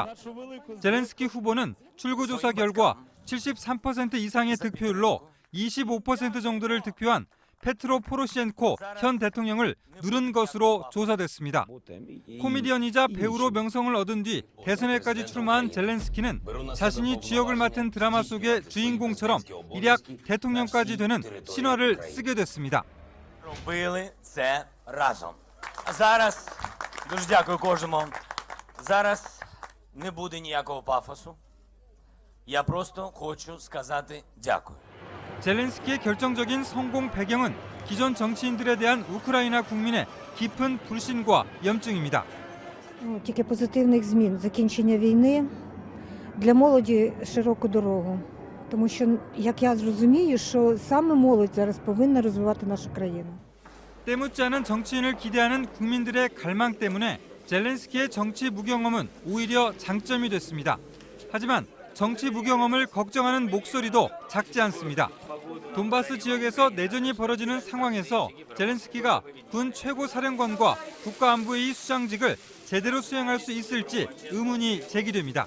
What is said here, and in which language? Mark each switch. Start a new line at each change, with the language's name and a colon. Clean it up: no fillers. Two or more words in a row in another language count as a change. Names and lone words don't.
Korean: 젤렌스키 후보는 출구조사 결과 73% 이상의 득표율로 25% 정도를 득표한 페트로 포로셴코 현 대통령을 누른 것으로 조사됐습니다. 코미디언이자 배우로 명성을 얻은 뒤 대선에까지 출마한 젤렌스키는 자신이 주역을 맡은 드라마 속의 주인공처럼 일약 대통령까지 되는 신화를 쓰게 됐습니다.
Ukrainian: робили це разом. А зараз дуже дякую кожному. Зараз не буде ніякого пафосу. Я просто хочу сказати дякую.
Korean: 젤렌스키의 결정적인 성공 배경은 기존 정치인들에 대한 우크라이나 국민의 깊은 불신과 염증입니다.
Ukrainian: Тільки позитивних змін, закінчення війни, для молоді широку дорогу. Тому що, як я зрозумію, що саме молодь зараз повинна розвивати нашу країну.
Korean: 때묻지 않은 정치인을 기대하는 국민들의 갈망 때문에 젤렌스키의 정치 무경험은 오히려 장점이 됐습니다. 하지만 정치 무경험을 걱정하는 목소리도 작지 않습니다. 돈바스 지역에서 내전이 벌어지는 상황에서 젤렌스키가 군 최고사령관과 국가안보회의 수장직을 제대로 수행할 수 있을지 의문이 제기됩니다.